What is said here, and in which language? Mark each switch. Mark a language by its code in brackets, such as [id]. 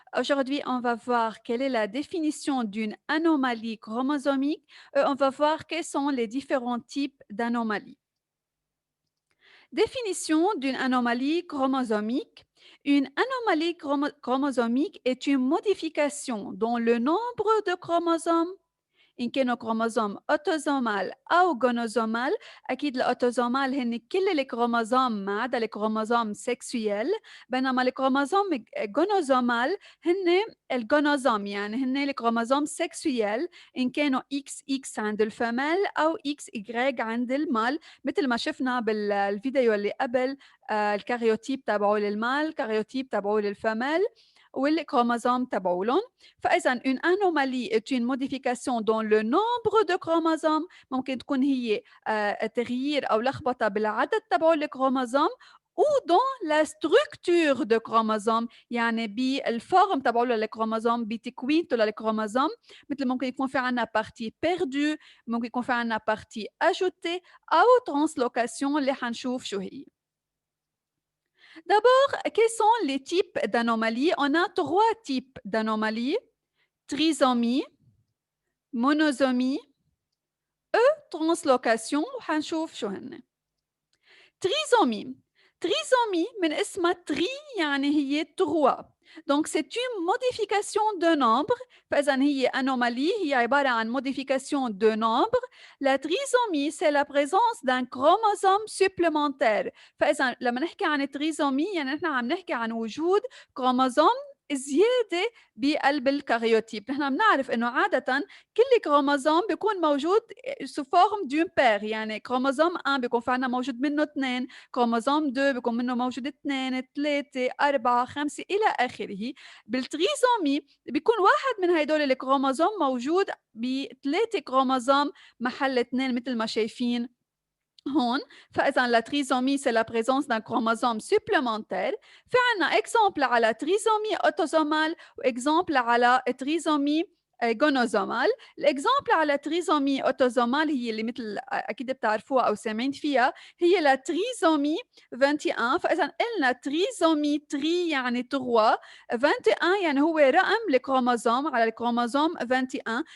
[fr] Aujourd'hui, on va voir quelle est la définition d'une anomalie chromosomique et on va voir quels sont les différents types d'anomalies. Définition d'une anomalie chromosomique. Une anomalie chromosomique est une modification dans le nombre de chromosomes [ar] إن كانوا كروموزوم أوتوزومال أو جونوزومال. أكيد الأوتوزومال هن كل الكروموزوم ما عدا الكروموزوم سكسويل، بينما الكروموزوم جونوزومال هن الجونوزوم، يعني هن الكروموزوم سكسويل إن كانوا إكس إكس عند الفمال أو إكس إيجريج عند المال، مثل ما شفنا بالفيديو اللي قبل. الكاريوتيب تبعه للمال، الكاريوتيب تبعه للفمال، والكروموزوم تبعولن. فإذا [fr] une anomalie est une modification dans le nombre de chromosomes. [ar] ممكن تكون هي تغيير أو لخبطة بالعدد تبع الكروموزوم [fr] ou dans la structure de chromosome، [ar] يعني بالفورم تبعه للكروموزوم، بتكوينته للكروموزوم. مثل ممكن يكون في عنا [fr] partie perdue، [ar] ممكن يكون في عنا [fr] partie ajoutée [ar] أو translocation اللي حنشوف شو هي. [fr] D'abord, quels sont les types d'anomalies? On a trois types d'anomalies: trisomie, monosomie, translocation. [ar] وحنشوف شو هن. trisomie. Trisomie من اسمها تري يعني هي 3. [fr] Donc c'est une modification de nombre. [ar] فإذا هي anomalie، هي عبارة عن [fr] modification de nombre. La trisomie c'est la présence d'un chromosome supplémentaire. [ar] فإذا لما نحكي عن trisomie يعني نحن عم نحكي عن وجود كروموزوم زيادة بقلب الكاريوتيب. نحن بنعرف إنه عادةً كل كروموزوم بيكون موجود [fr] sous forme d'une paire، [ar] يعني كروموزوم 1 بيكون في عنا موجود منه 2، كروموزوم 2 بيكون منه موجود 2، 3، 4، 5 إلى آخره. بالتريزومي بيكون واحد من هيدول الكروموزوم موجود ب3 كروموزوم محل 2 مثل ما شايفين هون. فإذا [fr] la trisomie c'est la présence d'un chromosome supplémentaire. [ar] في عنا exemple على trisomie autosomale وexemple على trisomie جونوزومال. الاكزامبل على تريزومي اوتوزومال هي اللي مثل اكيد بتعرفوها او سامعين فيها، هي لا تريزومي 21. فاذا قلنا تريزومي تري يعني 3، 21 يعني هو رقم الكروموزوم على الكروموزوم 21.